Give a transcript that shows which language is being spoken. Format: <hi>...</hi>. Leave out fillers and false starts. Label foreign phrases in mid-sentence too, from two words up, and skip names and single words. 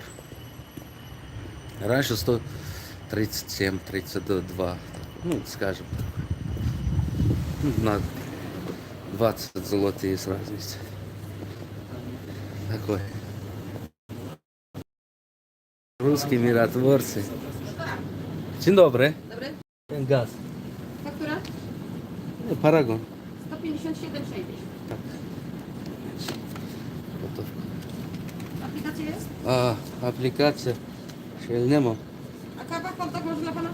<ru>Раньше 137, 32, ну, скажем так. На 20 злотых есть разница. Такой. Русские миротворцы.</ru> <pl>Dzień dobry. Dobry. Ten gaz. Faktura? Paragon. 157,60. Tak. Gotówka. Aplikacja jest? A, aplikacja. Czyli nie ma. A kawa, hot dog może dla pana?</pl>